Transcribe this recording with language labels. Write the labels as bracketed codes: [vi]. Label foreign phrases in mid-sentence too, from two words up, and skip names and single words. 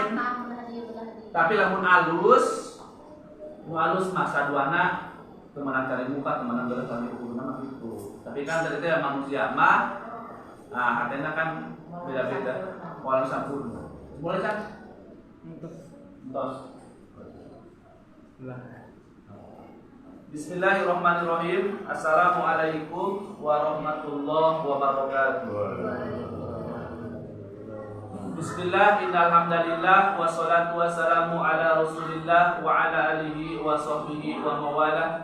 [su] Tapi lamun alus, nu alus mah saduana temenan cari muka, temenan geuleuh cari ukurna mah gitu. Tapi kan tadi teh manusia mah hatena kan beda-beda. Walau sampurna. Boleh kan? Entos. [ar] بسم الله الرحمن الرحيم. السلام عليكم ورحمة الله وبركاته. بسم الله، إن الحمد لله والصلاة والسلام على رسول الله وعلى آله وصحبه ومن والاه.